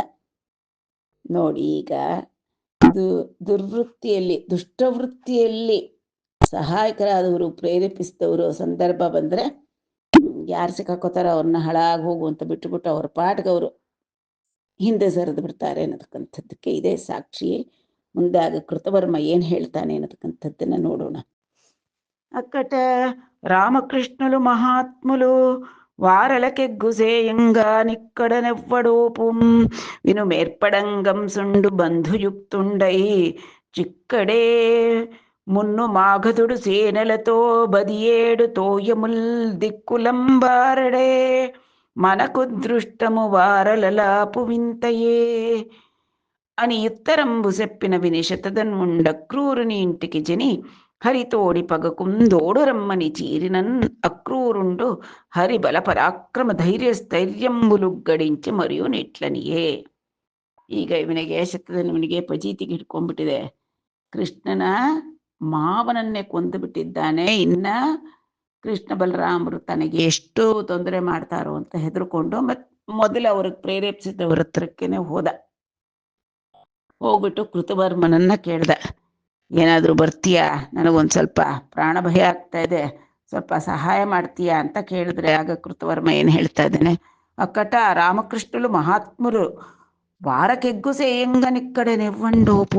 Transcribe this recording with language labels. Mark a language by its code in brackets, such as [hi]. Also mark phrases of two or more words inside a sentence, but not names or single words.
[kn] ನೋಡಿ, ಈಗ ದುರ್ವೃತ್ತಿಯಲ್ಲಿ, ದುಷ್ಟವೃತ್ತಿಯಲ್ಲಿ ಸಹಾಯಕರಾದವರು, ಪ್ರೇರೇಪಿಸಿದವರು ಸಂದರ್ಭ ಬಂದರೆ ಯಾರು ಸಿಕ್ಕಾಕೋತಾರ ಅವ್ರನ್ನ ಹಾಳಾಗಿ ಹೋಗು ಅಂತ ಬಿಟ್ಟುಬಿಟ್ಟು ಅವ್ರ ಪಾಟ್ಗೆ ಅವರು ಹಿಂದೆ ಸರಿದು ಬಿಡ್ತಾರೆ ಅನ್ನತಕ್ಕಂಥದ್ದಕ್ಕೆ ಇದೇ ಸಾಕ್ಷಿ. ಮುಂದೆ ಆಗ ಕೃತವರ್ಮ ಏನು ಹೇಳ್ತಾನೆ ಅನ್ನತಕ್ಕಂಥದ್ದನ್ನ ನೋಡೋಣ. [te] అక్కట రామకృష్ణులు మహాత్ములు వారలకెగ్గుసేయంగా నిక్కడనెవ్వడోపుం వినుమేర్పడంగం సుండు బంధుయుక్తుండై చిక్కడే మున్ను మాఘదుడు సేనలతో బదియేడు తోయముల్ దిక్కులంబారడే మనకు దృష్టము వారలలాపు వింతయే అని ఉత్తరంబు చెప్పిన విని శతధన్వుండ క్రూరుని ఇంటికి జని హరితోడి పగకుందోడు రమ్మని చీరినన్ అక్రూరుండు హరి బల పరాక్రమ ధైర్య స్థైర్యంబులు గడించి మరియు నిట్లనియె. [kn] ಈಗ ಇವನಿಗೆ ಶತಧನ್ವನಿಗೆ ಪಜೀತಿಗೆ ಹಿಡ್ಕೊಂಡ್ಬಿಟ್ಟಿದೆ. ಕೃಷ್ಣನ ಮಾವನನ್ನೇ ಕೊಂದು ಬಿಟ್ಟಿದ್ದಾನೆ. ಇನ್ನ ಕೃಷ್ಣ ಬಲರಾಮರು ತನಗೆ ಎಷ್ಟು ತೊಂದರೆ ಮಾಡ್ತಾರೋ ಅಂತ ಹೆದರ್ಕೊಂಡು ಮೊದಲು ಅವ್ರಿಗೆ ಪ್ರೇರೇಪಿಸಿದವ್ರ ಹತ್ರಕ್ಕೇನೆ ಹೋಗ್ಬಿಟ್ಟು ಕೃತವರ್ಮನನ್ನ ಕೇಳ್ದ, ಏನಾದರೂ ಬರ್ತೀಯಾ, ನನಗೊಂದು ಸ್ವಲ್ಪ ಪ್ರಾಣ ಭಯ ಆಗ್ತಾ ಇದೆ, ಸ್ವಲ್ಪ ಸಹಾಯ ಮಾಡ್ತೀಯಾ ಅಂತ ಕೇಳಿದ್ರೆ ಆಗ ಕೃತವರ್ಮ ಏನು ಹೇಳ್ತಾ ಇದ್ದಾನೆ, [te] అక్కట రామకృష్ణులు మహాత్మరు వారక్కెగ్గు సేయంగ నిక్కడె నెవ్వండోపు.